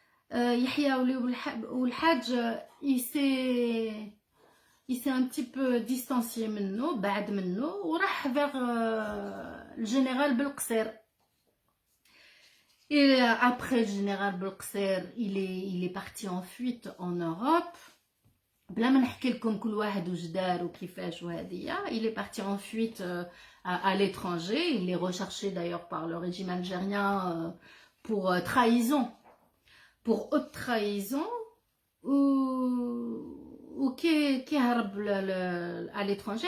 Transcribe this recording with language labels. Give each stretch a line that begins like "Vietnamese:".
French: Yahya والحاج il s'est un petit peu distancié
Arabic: منه بعد منه وراح
French: vers le général Belqser. Et après le général Belqser il est parti en fuite en Europe.
Arabic: بلا ما نحكي لكم كل واحد واش دار وكيفاش وهذيا.
French: Il est parti en fuite à l'étranger. Il est recherché d'ailleurs par le régime algérien pour trahison, pour haute trahison ou qui
Arabic: هرب
French: à l'étranger.